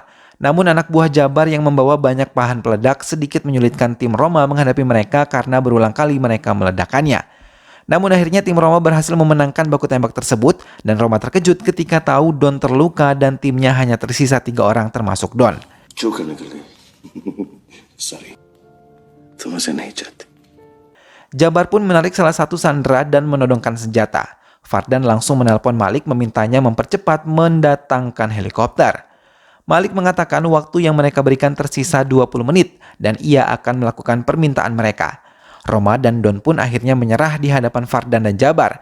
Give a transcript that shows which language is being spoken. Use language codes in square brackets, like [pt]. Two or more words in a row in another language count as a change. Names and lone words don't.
[id] Namun anak buah Jabar yang membawa banyak bahan peledak sedikit menyulitkan tim Roma menghadapi mereka karena berulang kali mereka meledakannya. Namun akhirnya tim Roma berhasil memenangkan baku tembak tersebut dan Roma terkejut ketika tahu Don terluka dan timnya hanya tersisa 3 orang termasuk Don. [hi] Sorry, तुमसे नहीं चाहती. [id] Jabar pun menarik salah satu sandera dan menodongkan senjata. Fardan langsung menelpon Malik memintanya mempercepat mendatangkan helikopter. Malik mengatakan waktu yang mereka berikan tersisa 20 menit dan ia akan melakukan permintaan mereka. Roma dan Don pun akhirnya menyerah di hadapan Fardan dan Jabar.